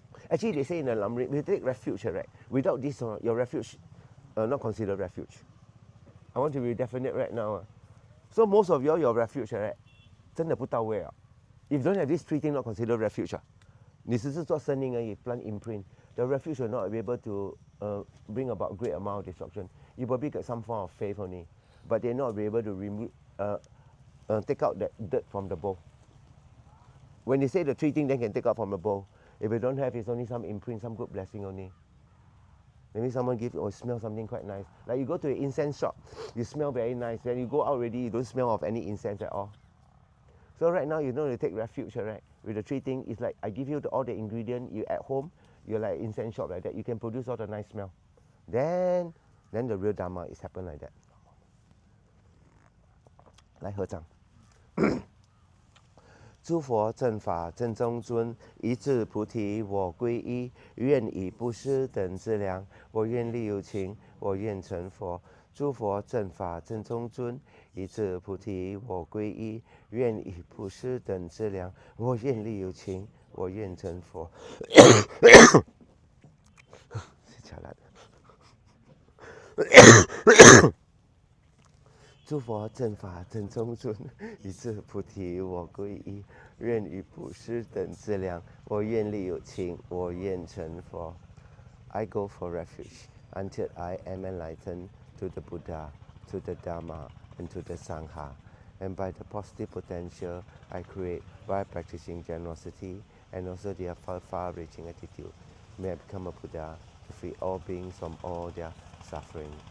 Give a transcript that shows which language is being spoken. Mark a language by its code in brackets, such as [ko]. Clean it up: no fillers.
[en] Actually, they say in the Lamrim, we take refuge, right? Without this, your refuge not considered refuge. I want to be definite right now. So most of your refuge, right? [zh] 真的不到位啊。 [en] If you don't have these three things, not considered refuge 啊。 [zh] 你只是做生意而已 plant imprint. [en] The refuge will not be able to bring about great amount of destruction. You probably get some form of faith only, but they're not be able to remove, take out that dirt from the bowl. When they say the three things, they can take out from the bowl. If you don't have, it's only some imprint, some good blessing only. Maybe someone give or smell something quite nice. Like you go to an incense shop, you smell very nice. When you go out already, you don't smell of any incense at all. So right now, you know, you take refuge, right? With the three things, it's like I give you all the ingredients. You at home, you're like incense shop like that. You can produce all the nice smell. Then the real Dharma is happen like that. [zh] 来合掌。诸佛正法正宗尊，一字菩提我皈依，愿以布施等资粮，我愿力有情，我愿成佛。诸佛正法正宗尊，一字菩提我皈依，愿以布施等资粮，我愿力有情，我愿成佛。诸佛正法正宗尊，一字菩提我皈依，愿以布施等资粮，我愿力有情，我愿成佛。 [en] I go for refuge until I am enlightened to the Buddha, to the Dharma, and to the Sangha. And by the positive potential I create by practicing generosity and also the far-reaching attitude, may I become a Buddha to free all beings from all their suffering.